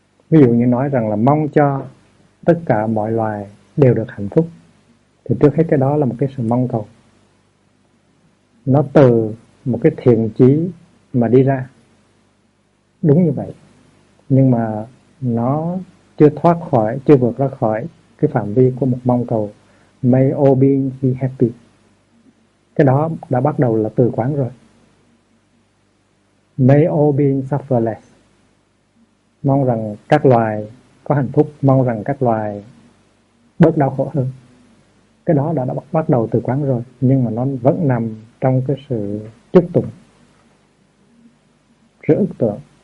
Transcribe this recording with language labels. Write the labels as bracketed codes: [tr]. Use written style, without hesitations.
[vi] Ví dụ như nói rằng là mong cho tất cả mọi loài đều được hạnh phúc, thì trước hết cái đó là một cái sự mong cầu, nó từ một cái thiện chí mà đi ra, đúng như vậy. Nhưng mà nó chưa thoát khỏi, chưa vượt ra khỏi cái phạm vi của một mong cầu. [en] May all beings be happy. [vi] Cái đó đã bắt đầu là từ quán rồi. [en] May all beings suffer less. [vi] Mong rằng các loài có hạnh phúc, mong rằng các loài bớt đau khổ hơn. Cái đó đã bắt đầu từ quán rồi, nhưng mà nó vẫn nằm trong cái sự chúc tụng, sự ước tưởng.